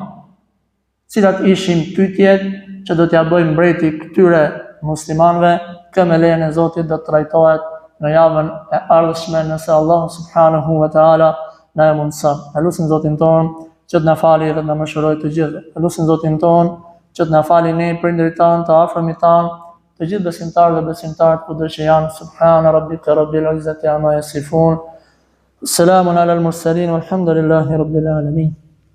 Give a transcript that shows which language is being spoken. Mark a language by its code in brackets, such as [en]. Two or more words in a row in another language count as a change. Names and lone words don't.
[sq] Cilat ishin pyetjet që do t'ja bëjmë mbreti këtyre muslimanëve, kë me lejen e Zotit do të trajtohet në javën e ardhshme nëse Allah [ar] سبحانه وتعالى [sq] na e mundson. Elusim Zotin ton që të na fali dhe të na mëshirojë të gjithë. Elusim Zotin ton që të na fali ne prindërit tan, të afërmit tan, të gjithë besimtarët dhe besimtarët kudo që janë. [ar] سبحان ربك رب العزة عما يصفون. سلام على المرسلين والحمد لله رب العالمين.